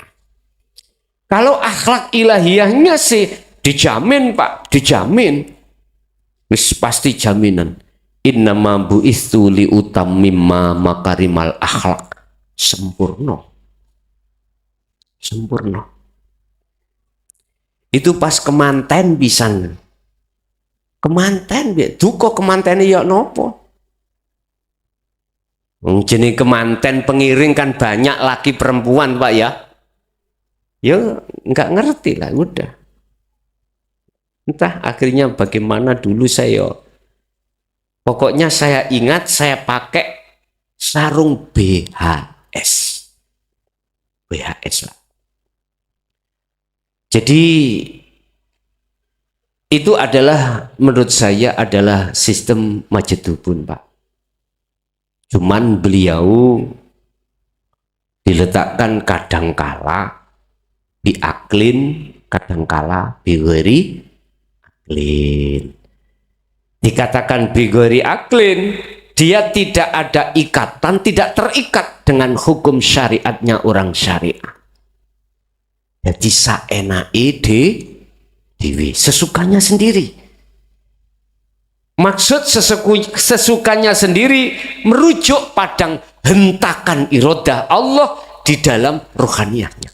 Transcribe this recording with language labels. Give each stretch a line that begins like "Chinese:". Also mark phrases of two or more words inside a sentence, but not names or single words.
Indonesian: Kalau akhlak ilahiyahnya sih dijamin Pak, dijamin.
Javanese: Wis pasti jaminan.
Arabic: إنما بعثت لأتمم مكارم الأخلاق.
Indonesian: Sempurna. Itu pas kemanten pisan.
Javanese: Kemanten duka kemanten ya nopo?
Indonesian: Jenis kemanten pengiring kan banyak laki perempuan Pak ya. Ya nggak ngerti lah udah. Entah akhirnya bagaimana dulu saya. Pokoknya saya ingat saya pakai sarung BHS. BHS Pak. Jadi itu adalah menurut saya adalah sistem majedubun Pak. Cuman beliau diletakkan kadangkala biaklin, kadangkala
Arabic: بغير عقل.
Indonesian: Dikatakan
Arabic: بغير عقل,
Indonesian: dia tidak ada ikatan, tidak terikat dengan hukum syariatnya orang syariah. Jadi
Javanese: saenake dewe
Indonesian: sesukanya sendiri. Maksud sesukanya sendiri merujuk pada hentakan irodah Allah di dalam rohaniyahnya.